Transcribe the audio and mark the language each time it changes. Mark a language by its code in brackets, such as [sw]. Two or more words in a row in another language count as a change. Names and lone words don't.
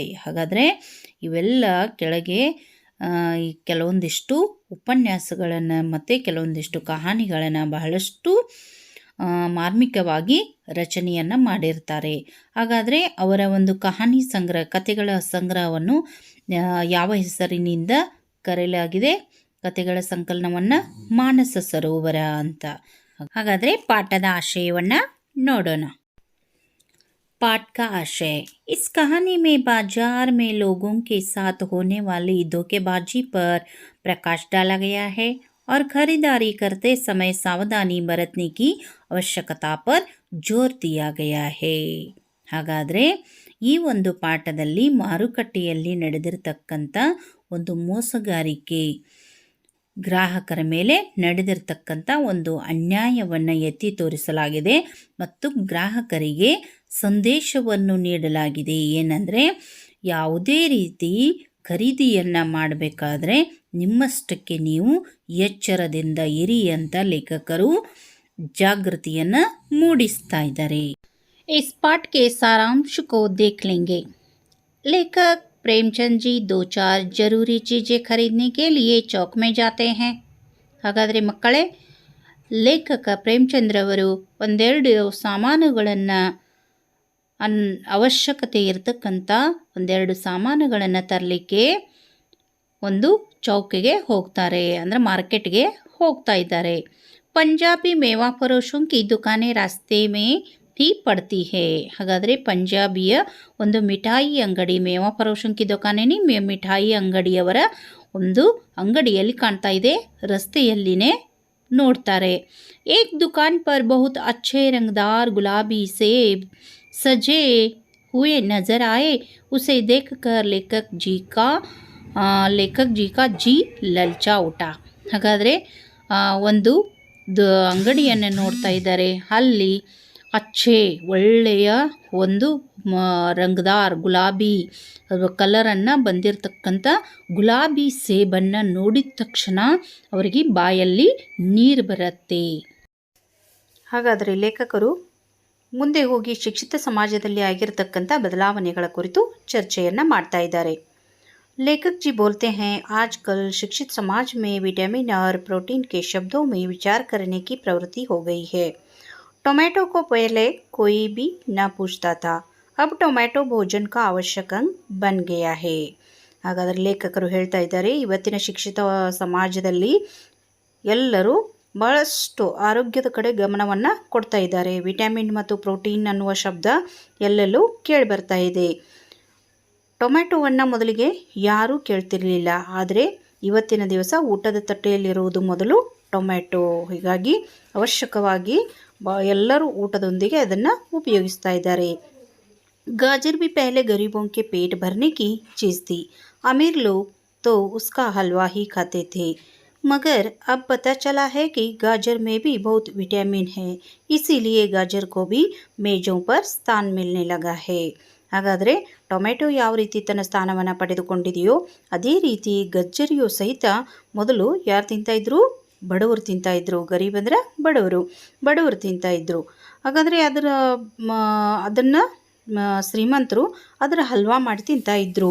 [kn] ಹಾಗಾದರೆ ಇವೆಲ್ಲ ಕೆಳಗೆ ಕೆಲವೊಂದಿಷ್ಟು ಉಪನ್ಯಾಸಗಳನ್ನು ಮತ್ತು ಕೆಲವೊಂದಿಷ್ಟು ಕಹಾನಿಗಳನ್ನು ಬಹಳಷ್ಟು ಮಾರ್ಮಿಕವಾಗಿ ರಚನೆಯನ್ನು ಮಾಡಿರ್ತಾರೆ. ಹಾಗಾದರೆ ಅವರ ಒಂದು ಕಹಾನಿ ಸಂಗ್ರಹ, ಕಥೆಗಳ ಸಂಗ್ರಹವನ್ನು ಯಾವ ಹೆಸರಿನಿಂದ ಕರೆಯಲಾಗಿದೆ? ಕಥೆಗಳ ಸಂಕಲನವನ್ನು ಮಾನಸ ಸರೋವರ ಅಂತ. ಹಾಗಾದರೆ ಪಾಠದ ಆಶಯವನ್ನು ನೋಡೋಣ. [hi] पाठ का आशय। इस कहानी में बाजार में लोगों के साथ होने वाली धोखेबाजी पर प्रकाश डाला गया है और खरीदारी करते समय सावधानी बरतने की ಅವಶ್ಯಕತಾ पर जोर दिया गया है। [kn] ಹಾಗಾದರೆ ಈ ಒಂದು ಪಾಠದಲ್ಲಿ ಮಾರುಕಟ್ಟೆಯಲ್ಲಿ ನಡೆದಿರತಕ್ಕಂಥ ಒಂದು ಮೋಸಗಾರಿಕೆ, ಗ್ರಾಹಕರ ಮೇಲೆ ನಡೆದಿರತಕ್ಕಂಥ ಒಂದು ಅನ್ಯಾಯವನ್ನು ಎತ್ತಿ ತೋರಿಸಲಾಗಿದೆ ಮತ್ತು ಗ್ರಾಹಕರಿಗೆ ಸಂದೇಶವನ್ನು ನೀಡಲಾಗಿದೆ. ಏನಂದರೆ, ಯಾವುದೇ ರೀತಿ ಖರೀದಿಯನ್ನು ಮಾಡಬೇಕಾದ್ರೆ ನಿಮ್ಮಷ್ಟಕ್ಕೆ ನೀವು ಎಚ್ಚರದಿಂದ ಇರಿ ಅಂತ ಲೇಖಕರು ಜಾಗೃತಿಯನ್ನು ಮೂಡಿಸ್ತಾ ಇದ್ದಾರೆ. [hi] इस पाठ के सारांश को देख लेंगे। लेखक प्रेमचंद जी 2-4 जरूरी चीज़ें खरीदने के लिए चौक में जाते हैं. [kn] ಹಾಗಾದರೆ ಮಕ್ಕಳೇ, ಲೇಖಕ ಪ್ರೇಮಚಂದ್ರವರು ಒಂದೆರಡು ಸಾಮಾನುಗಳನ್ನು ಅವಶ್ಯಕತೆ ಇರತಕ್ಕಂಥ ಒಂದೆರಡು ಸಾಮಾನುಗಳನ್ನು ತರಲಿಕ್ಕೆ ಒಂದು ಚೌಕಿಗೆ ಹೋಗ್ತಾರೆ, ಅಂದರೆ ಮಾರ್ಕೆಟ್ಗೆ ಹೋಗ್ತಾ ಇದ್ದಾರೆ. [hi] पंजाबी मेवा फ़रोशों की दुकानें रास्ते में ही पड़ती है. [kn] ಹಾಗಾದರೆ ಪಂಜಾಬಿಯ ಒಂದು ಮಿಠಾಯಿ ಅಂಗಡಿ, [hi] मेवा फ़रोशों की दुकानें [kn] ಮಿಠಾಯಿ ಅಂಗಡಿಯವರ ಒಂದು ಅಂಗಡಿಯಲ್ಲಿ ಕಾಣ್ತಾ ಇದೆ, ರಸ್ತೆಯಲ್ಲಿನೇ ನೋಡ್ತಾರೆ. [hi] एक दुकान पर बहुत अच्छे रंगदार गुलाबी सेब सजे हुए नज़र आए. उसे देखकर लेखक जी का जी ललचा उठा. [kn] ಹಾಗಾದರೆ ಒಂದು ಅಂಗಡಿಯನ್ನು ನೋಡ್ತಾ ಇದ್ದಾರೆ. ಅಲ್ಲಿ ಅಚ್ಚೆ, ಒಳ್ಳೆಯ ಒಂದು ರಂಗದಾರ್ ಗುಲಾಬಿ ಕಲರನ್ನು ಬಂದಿರತಕ್ಕಂಥ ಗುಲಾಬಿ ಸೇಬನ್ನು ನೋಡಿದ ತಕ್ಷಣ ಅವರಿಗೆ ಬಾಯಲ್ಲಿ ನೀರು ಬರುತ್ತೆ. ಹಾಗಾದರೆ ಲೇಖಕರು ಮುಂದೆ ಹೋಗಿ ಶಿಕ್ಷಿತ ಸಮಾಜದಲ್ಲಿ ಆಗಿರತಕ್ಕಂಥ ಬದಲಾವಣೆಗಳ ಕುರಿತು ಚರ್ಚೆಯನ್ನು ಮಾಡ್ತಾ ಇದ್ದಾರೆ. [hi] लेखक जी बोलते हैं, आजकल शिक्षित समाज में विटामिन और प्रोटीन के शब्दों में विचार करने की प्रवृत्ति हो गई है. टोमेटो को पहले कोई भी न पूछता था, अब टोमेटो भोजन का आवश्यक अंग बन गया है. [kn] ಹಾಗಾದರೆ ಲೇಖಕರು ಹೇಳ್ತಾ ಇದ್ದಾರೆ, ಇವತ್ತಿನ ಶಿಕ್ಷಿತ ಸಮಾಜದಲ್ಲಿ ಎಲ್ಲರೂ ಬಹಳಷ್ಟು ಆರೋಗ್ಯದ ಕಡೆ ಗಮನವನ್ನು ಕೊಡ್ತಾ ಇದ್ದಾರೆ. ವಿಟಮಿನ್ ಮತ್ತು ಪ್ರೋಟೀನ್ ಅನ್ನುವ ಶಬ್ದ ಎಲ್ಲೆಲ್ಲೂ ಕೇಳಿಬರ್ತಾ ಇದೆ. ಟೊಮೆಟೊವನ್ನು ಮೊದಲಿಗೆ ಯಾರೂ ಕೇಳ್ತಿರಲಿಲ್ಲ, ಆದರೆ ಇವತ್ತಿನ ದಿವಸ ಊಟದ ತಟ್ಟೆಯಲ್ಲಿರುವುದು ಮೊದಲು ಟೊಮೆಟೊ. ಹೀಗಾಗಿ ಅವಶ್ಯಕವಾಗಿ ಎಲ್ಲರೂ ಊಟದೊಂದಿಗೆ ಅದನ್ನು ಉಪಯೋಗಿಸ್ತಾ ಇದ್ದಾರೆ. [hi] गाजर भी पहले गरीबों के पेट भरने की चीज़ थी. अमीर लोग तो उसका हलवा ही खाते थे. मगर अब पता चला है कि गाजर में भी बहुत विटामिन है. इसीलिए गाजर को भी मेजों पर स्थान मिलने लगा है. [kn] ಹಾಗಾದರೆ ಟೊಮೆಟೊ ಯಾವ ರೀತಿ ತನ್ನ ಸ್ಥಾನವನ್ನು ಪಡೆದುಕೊಂಡಿದೆಯೋ ಅದೇ ರೀತಿ ಗಜ್ಜರಿಯು ಸಹಿತ ಮೊದಲು ಯಾರು ತಿಂತಾಯಿದ್ರು? ಬಡವರು ತಿಂತಾಯಿದ್ರು. ಗರೀಬ್ ಅಂದರೆ ಬಡವರು ತಿಂತಾಯಿದ್ರು. ಹಾಗಾದರೆ ಅದನ್ನು ಶ್ರೀಮಂತರು ಅದರ ಹಲ್ವಾ ಮಾಡಿ ತಿಂತಾಯಿದ್ರು.